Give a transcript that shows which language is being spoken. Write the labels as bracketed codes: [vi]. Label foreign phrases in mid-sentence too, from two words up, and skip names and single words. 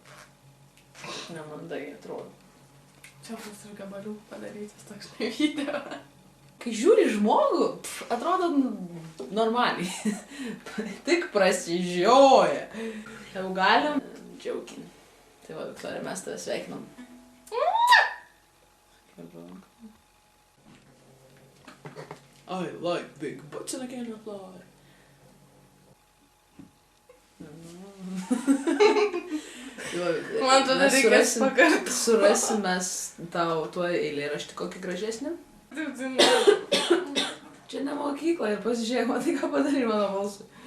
[lt] Nemandai atrodo. Čia bus ir gabalių padarytas toks video. Kai žiūri žmogų, atrodo normaliai. Tik prasižioja. Jau galim džiaukin. Tai va, Viktorija, mes tave sveikinam. [en] I like big butts and I cannot fly. [lt] Man tada reikės pakartoti. Surasim mes tau tuo eilėraštį kokį gražesnį. Čia ne mokykla ir pasižiūrėk, matai, ką padarė mano balsui.